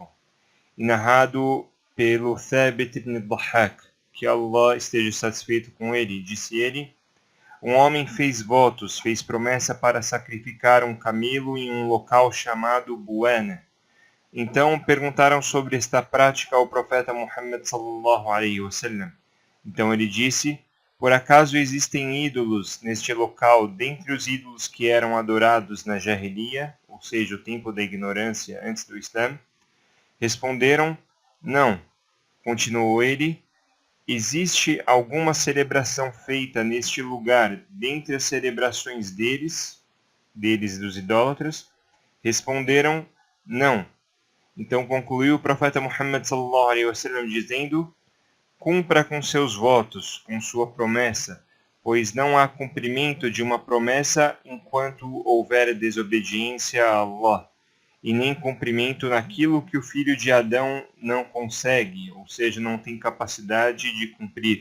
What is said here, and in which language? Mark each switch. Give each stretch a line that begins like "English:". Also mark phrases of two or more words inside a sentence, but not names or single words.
Portuguese: E narrado pelo Thabit ibn Dhahhak, que Allah esteja satisfeito com ele, disse ele: um homem fez votos, fez promessa para sacrificar um camelo em um local chamado Buana. Então perguntaram sobre esta prática ao profeta Muhammad
Arabic: صلى الله عليه وسلم.
Portuguese: Então ele disse: por acaso existem ídolos neste local dentre os ídolos que eram adorados na Jahiliya, ou seja, o tempo da ignorância antes do Islã? Responderam: não. Continuou ele: existe alguma celebração feita neste lugar dentre as celebrações deles dos idólatras? Responderam: não. Então concluiu o profeta Muhammad
Arabic: صلى الله عليه وسلم
Portuguese: dizendo: cumpra com seus votos, com sua promessa, pois não há cumprimento de uma promessa enquanto houver desobediência a Allah, e nem cumprimento naquilo que o filho de Adão não consegue, ou seja, não tem capacidade de cumprir.